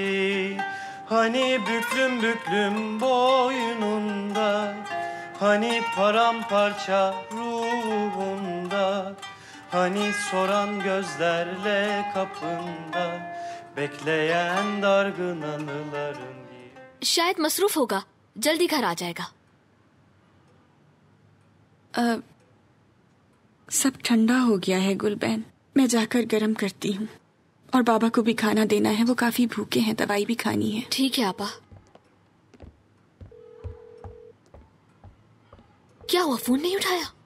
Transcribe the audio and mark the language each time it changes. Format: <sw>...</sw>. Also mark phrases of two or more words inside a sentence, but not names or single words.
<tr>Hani büklüm büklüm boynunda, hani paramparça ruhunda, hani soran gözlerle kapında, bekleyen dargın anıların gibi.</tr> <ur>شاید مصروف ہوگا، جلدی گھر آ جائے گا. سب ٹھنڈا ہو گیا ہے گلبین، میں جا کر گرم کرتی ہوں. اور بابا کو بھی کھانا دینا ہے، وہ کافی بھوکے ہیں، دوائی بھی کھانی ہے. ٹھیک ہے آپا۔ کیا ہوا، فون نہیں اٹھایا?</ur>